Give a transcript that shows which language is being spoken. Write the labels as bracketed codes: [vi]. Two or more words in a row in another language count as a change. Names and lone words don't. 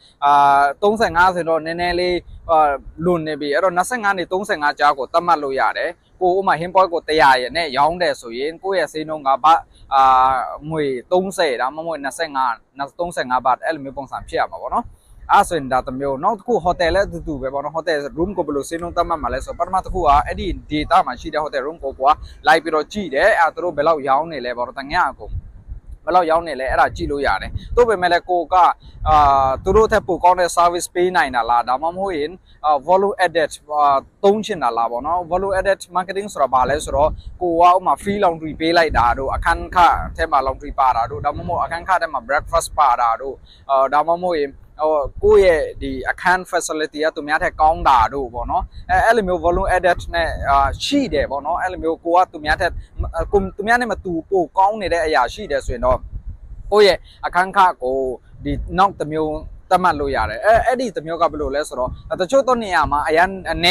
[my] 35 ဆိုရင်တော့နည်းနည်းလေးလွန်နေပြီအဲ့တော့25နဲ့35ကြားကိုတတ်မှတ်လို့ရတယ်ကိုဥမာ hinpoe ကို100ရနဲ့ရောင်းတယ်ဆိုရင်ကိုယ့်ရဲ့ဈေးနှုန်းကငွေ30ဒါမှမဟုတ်35ဘတ်အဲ့လိုမျိုးပုံစံဖြစ်ရမှာပေါ့နော်အဲ့ဆိုရင်ဒါတမျိုးနောက်တစ်ခု hotel လည်းအတူတူပဲပေါ့နော် [en] hotel room [my] ကိုဘယ်လိုဈေးနှုန်းတတ်မှတ်မှာလဲဆိုပထမတစ်ခုကအဲ့ဒီ data မှာရှိတဲ့ [en] hotel room [my] ကိုလိုက်ပြီးတော့ကြည့်တယ်အဲ့သူတို့ဘယ်လောက်ရောင်းနေလဲပေါ့တော့တငါ့အကုန်ဘယ်လောက်ရောင်းနေလဲအဲ့ဒါကြည့်လို့ရတယ်။သို့ပေမဲ့လည်း ကိုကသူတို့ထက်ပိုကောင်းတဲ့ service ပေးနိုင်တာလားဒါမှမဟုတ်ရင် [en] value added [my] သုံးချင်တာလားပေါ့နော် [en] value added marketing [my] ဆိုတာဘာလဲဆိုတော့ကိုကဥမာ [en] free laundry [my] ပေးလိုက်တာတို့အခန်းခထဲမှာ laundry ပါတာတို့ဒါမှမဟုတ်အခန်းခထဲမှာ breakfast ပါတာတို့ဒါမှမဟုတ်ရင်ကိုယ့်ရဲ့ဒီအခန်း facility ကသူများထက်ကောင်းတာတို့ပေါ့နော် အဲ့လိုမျိုး [en] volume added [my] နဲ့ရှိတယ်ပေါ့နော်အဲ့လိုမျိုးကိုကသူများထက်သူများနဲ့မတူပိုကောင်းနေတဲ့အရာရှိတယ်ဆိုရင်တော့ကိုယ့်ရဲ့အခန်းခကိုဒီနောက်တစ်မျိုးတတ်မှတ်လို့ရတယ်အဲ့ဒီတစ်မျိုးကဘယ်လိုလဲဆိုတော့တချို့သောနေရာမှာအရန်နဲ